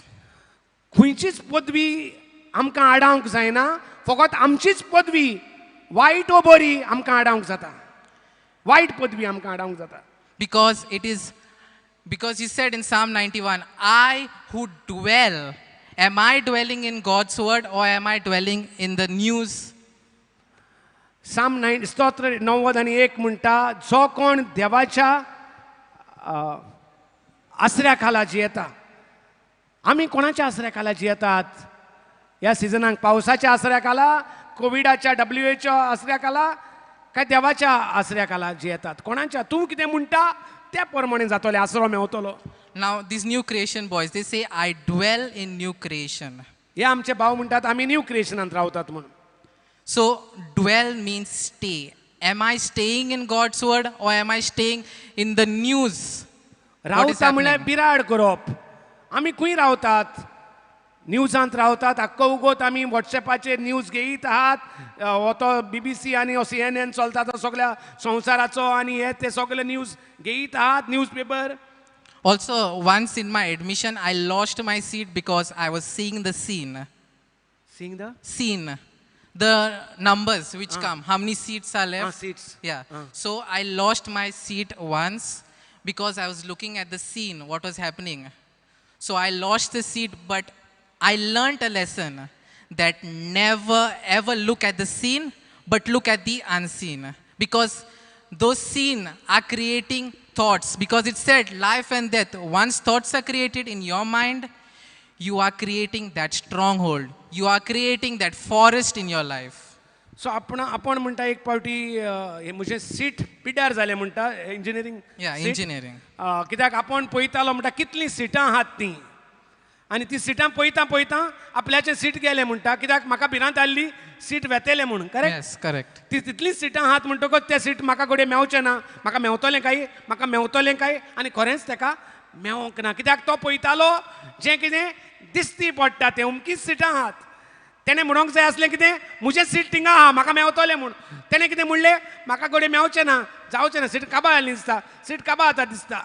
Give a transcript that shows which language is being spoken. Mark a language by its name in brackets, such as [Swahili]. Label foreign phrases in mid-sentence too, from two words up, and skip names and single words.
[Konkani] खंयचीच पदवी आमकां आडावंक जायना, फकत आमचीच पदवी वायट ओ बरी आमकां आडावंक जाता. वायट पदवी आमकां आडावंक जाता. [English] Because you said in Psalm 91, I who dwell, am I dwelling in God's word or am I dwelling in the news? [Konkani] स्तोत्र 91 म्हणटा, जो कोण देवाच्या आसऱ्या खाला जियेता. आमी कोणाच्या आसऱ्या खाला जियेतात? ह्या सिजनाक पावसाच्या आसऱ्या खाला, कोविडाच्या WHO आसऱ्या खाला, काय देवाच्या आसऱ्या खाला जियेतात? कोणाच्या? तूं कितें म्हणटा त्या प्रमाणे जातलें, आसरो मेवतलो. [English] Now these new creation boys, they say, I dwell in new creation. [Konkani] हे आमचे भाव म्हणटात आमी न्यू क्रिएशनांत रावतात म्हणून. [English] So dwell means stay. Am I staying in God's word or am I staying in the news? What is [Konkani] रावता म्हळ्यार [English] happening? [Konkani] बिराड करप. आमी खंय रावतात? न्यूजांत रावतात. आख्खो उगोत आमी वॉट्सॅपाचेर न्यूज घेयत आहात. हो तो BBC आनी CNN चलता तो सगळ्या संवसाराचो आनी हे ते सगळे न्यूज घेयत आहात, [English] news paper. Also, once in my admission, I lost my seat because I was seeing the scene. Seeing the Scene. The numbers which come, how many seats are left? seats. Yeah. So I lost my seat once because I was looking at the scene, what was happening. So I lost the seat, but I learned a lesson that never ever look at the scene, but look at the unseen. Because those scenes are creating thoughts. Because it said life and death. Once thoughts are created in your mind, you are creating that stronghold. You are creating that forest in your life. [Konkani] सो आपण म्हणटा एक फावटी हे म्हजें सीट पिड्यार जालें म्हणटा इंजिनियरींग. [English] Yeah, engineering. [Konkani] कित्याक आपण पळयतालो म्हणटा कितलीं सिटां आहात तीं, आनी ती सिटां पळयता पळयता आपल्याचें सीट गेलें म्हणटा. कित्याक म्हाका भिरांत आसली सीट वेतेलें म्हणून. करेक्ट? [English] Yes, correct. [Konkani] ती तितलींच सिटां आहात म्हणटकच तें सीट म्हाका घडये मेवचें ना. म्हाका मेवतलें काय आनी खरेंच ताका मेवंक ना. कित्याक तो पळयतालो जें कितें दिसती पडटा तें अमकीच सिटां आहात. तेणें म्हणूंक जाय आसलें कितें, म्हजें सीट थिंगा आहा, म्हाका मेवतलें म्हूण. तेणें कितें म्हणलें, म्हाका घडये मेवचें ना, जावचें ना, सीट काबां जाली दिसता, सीट काबां जाता दिसता.